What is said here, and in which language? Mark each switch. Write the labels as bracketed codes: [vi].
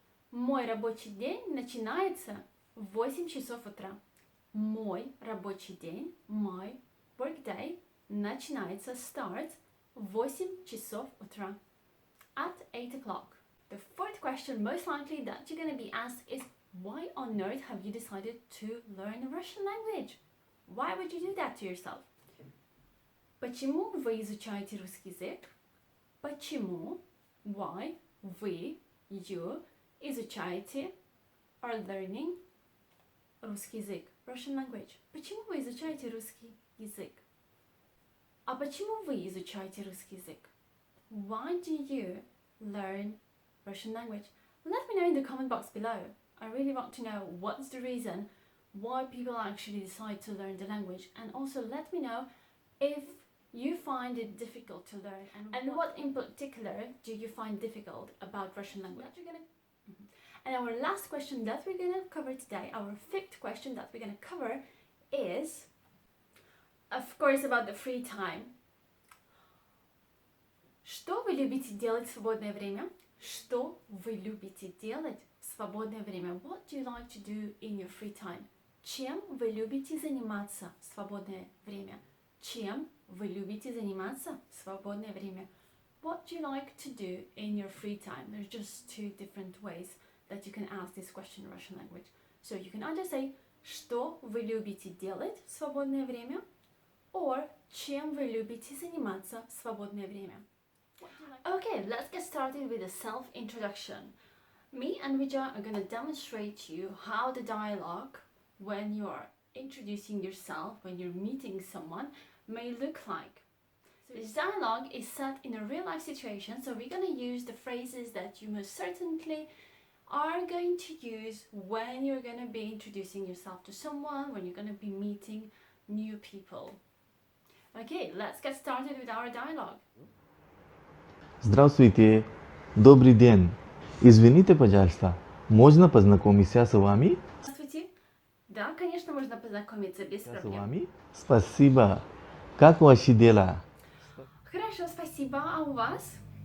[ru] Мой рабочий день начинается в 8 часов утра. Мой рабочий день, [en] my work day, [ru] начинается, [en] starts, [ru] в 8 часов утра. [en] At 8 o'clock. The fourth question most likely that you're going to be asked is, why on earth have you decided to learn a Russian language? Why would you do that to yourself? [ru] Почему вы изучаете русский язык? Почему, [en] why, [ru] вы, [en] you, [ru] изучаете, [en] are learning [ru] русский язык, [en] Russian language. [ru] Почему вы изучаете русский язык? А почему вы изучаете русский язык? [en] Why do you learn Russian language? Let me know in the comment box below. I really want to know what's the reason why people actually decide to learn the language, and also let me know if you find it difficult to learn and what in particular do you find difficult about Russian language. And our last question that we're going to cover today, our fifth question that we're going to cover is, of course, about the free time. [ru] Что вы любите делать в свободное время? Что вы любите делать в свободное время? [en] What do you like to do in your free time? [ru] Чем вы любите заниматься в свободное время? Чем вы любите заниматься в свободное время? [en] What do you like to do in your free time? There's just two different ways that you can ask this question in Russian language. So you can either say, [ru] что вы любите делать в свободное время, [en] or [ru] чем вы любите заниматься в свободное время. [en] Okay, let's get started with a self-introduction. Me and Vijay are going to demonstrate to you how the dialogue, when you are introducing yourself, when you're meeting someone, may look like. So this dialogue is set in a real-life situation, so we're going to use the phrases that you most certainly are going to use when you're going to be introducing yourself to someone, when you're going to be meeting new people. Okay, let's get started with our dialogue. [ru] Здравствуйте, добрый день. Извините, пожалуйста, можно познакомиться с вами? Здравствуйте. Да, конечно, можно познакомиться без С проблем. вами? Спасибо. Как ваши дела? Хорошо, спасибо. А у вас?